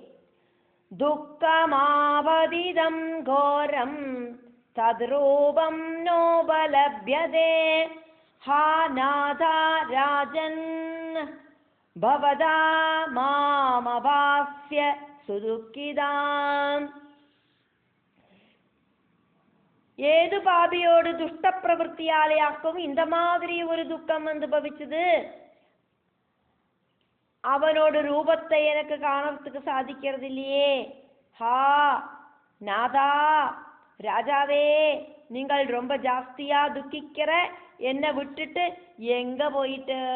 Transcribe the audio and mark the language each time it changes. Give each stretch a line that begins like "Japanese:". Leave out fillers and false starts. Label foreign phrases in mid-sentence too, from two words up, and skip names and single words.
Sanskrit: ദുഃഖമാപതിതം ഘോരം തത് രൂപം നോപലഭ്യതേ. ഹാ നാഥ രാജൻ ഭവതാ മാമഭാസ്യ സുദുഃഖിതാം.
Tamil: ஏது பாபியோடு துஷ்ட பிரவൃத்தியாலேயாக்கும் இந்த மாதிரி ஒரு துக்கம் அனுபவிச்சது, அவனோட ரூபத்தை எனக்கு காணறதுக்கு சாதிக்கிறது இல்லையே. ஹா நாதா ராஜாவே, நீங்கள் ரொம்ப ஜாஸ்தியா துக்கிக்கிற என்னை விட்டுட்டு எங்க போயிட்டு.